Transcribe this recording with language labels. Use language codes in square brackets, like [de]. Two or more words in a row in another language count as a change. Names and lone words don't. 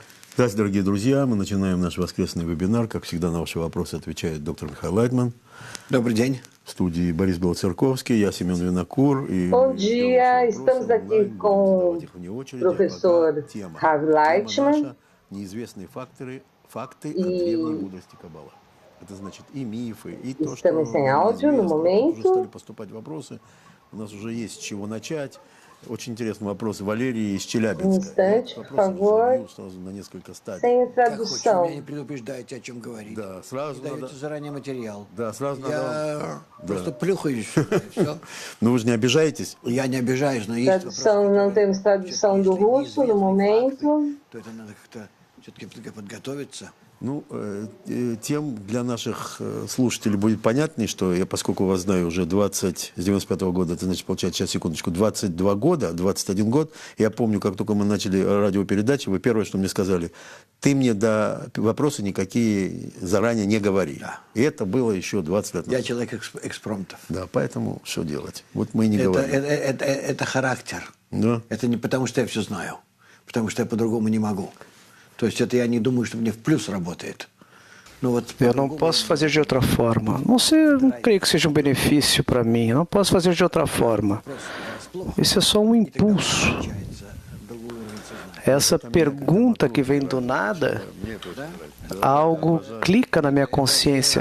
[ru] Здравствуйте, дорогие друзья. Мы начинаем наш воскресный вебинар. Как всегда, на ваши вопросы отвечает доктор Михаил Лайтман. Добрый день. В студии Борис Белоцерковский, я Семен Винокур. [pt] Bom dia, estamos aqui com o professor Rav Leitman [ru] неизвестные факты о [pt] e [ru] древней мудрости Каббала. Это значит и мифы, и то, что [pt] estamos sem áudio no [ru] уже [pt] momento. [ru] стали поступать вопросы. У нас уже есть с чего начать. Очень интересный вопрос Валерии из Челябинска. [pt] Instante, por favor, [ru] Сразу на несколько стадий. [pt] sem a [ru] Как хоть, вы [pt] tradução. [ru] меня не предупреждаете, о чем говорить. Да, сразу Даете надо... заранее материал. Да, сразу надо... Я просто плюхаюсь. Все. Ну вы же не обижаетесь? Я не обижаюсь, но есть [pt] Tradução, não [ru] вопросы, [pt] temos tradução do russo no momento. [ru] то это надо как-то все-таки подготовиться. Ну, тем для наших слушателей будет понятнее, что я, поскольку вас знаю уже с 95-го года, это значит, получается, сейчас, секундочку, 22 года, 21 год, я помню, как только мы начали радиопередачи, вы первое, что мне сказали, ты мне вопросы никакие заранее не говори. Да. И это было еще 20 лет назад. Я человек экспромтов. Да, поэтому что делать? Вот мы и не говорим. Это характер. Да. Это не потому, что я все знаю, потому что я по-другому не могу. То есть это я не думаю, что мне в плюс работает. [pt] Eu não posso fazer de outra forma. Não creio que seja um benefício para mim. Eu não posso fazer de outra forma. Isso é só um impulso. Essa pergunta que vem do nada, algo clica na minha consciência.